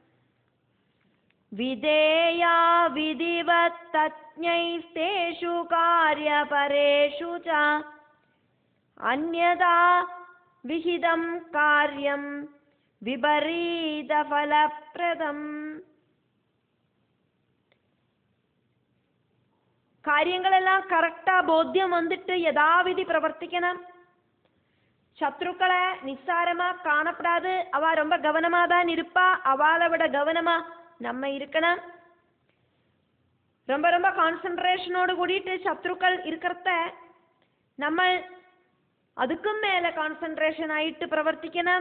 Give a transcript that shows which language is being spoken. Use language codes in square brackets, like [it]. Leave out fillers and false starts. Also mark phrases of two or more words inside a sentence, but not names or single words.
[sa] विधेया विधिवत् तज्ज्ञैस्तेषु कार्यपरेषु च अन्यथा विहितं कार्यं विपरीत फलप्रदम्. [ml] കാര്യങ്ങളെല്ലാം കറക്റ്റാ ബോധ്യം വന്നിട്ട് യഥാവിധി പ്രവർത്തിക്കണം. ശത്രുക്കളെ നിസ്സാരமா காணப்படாது. [ta] அவ ரொம்ப கவனமா தான் இருப்பா. அவளை விட கவனமா நம்ம இருக்கணும். ரொம்ப ரொம்ப கான்சென்ட்ரேஷனோடு கூடிட்டு சத்ருக்கள் இருக்கிறத நம்ம அதுக்கும் மேல கான்சென்ட்ரேஷன் ஆயிட்டு பிரவர்த்திக்கணும்.